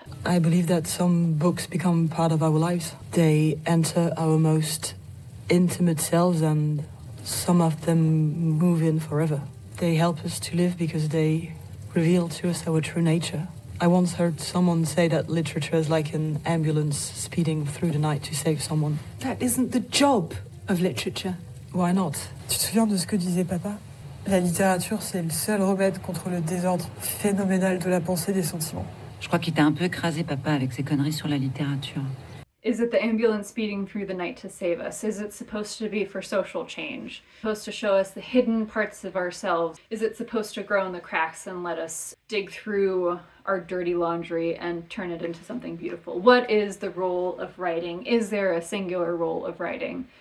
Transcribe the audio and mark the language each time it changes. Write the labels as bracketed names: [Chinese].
[English] I believe that some books become part of our lives. They enter our most intimate selves, and some of them move in forever. They help us to live because they reveal to us our true nature. I once heard someone say that literature is like an ambulance speeding through the night to save someone. That isn't the job of literature. Why not? [French] Tu te souviens de ce que disait papa? La littérature, c'est le seul remède contre le désordre phénoménal de la pensée et des sentiments. Je crois qu'il t'a un peu écrasé, papa, avec ses conneries sur la littérature. [English] Is it the ambulance speeding through the night to save us? Is it supposed to be for social change? Supposed to show us the hidden parts of ourselves? Is it supposed to grow in the cracks and let us dig through our dirty laundry and turn it into something beautiful? What is the role of writing? Is there a singular role of writing?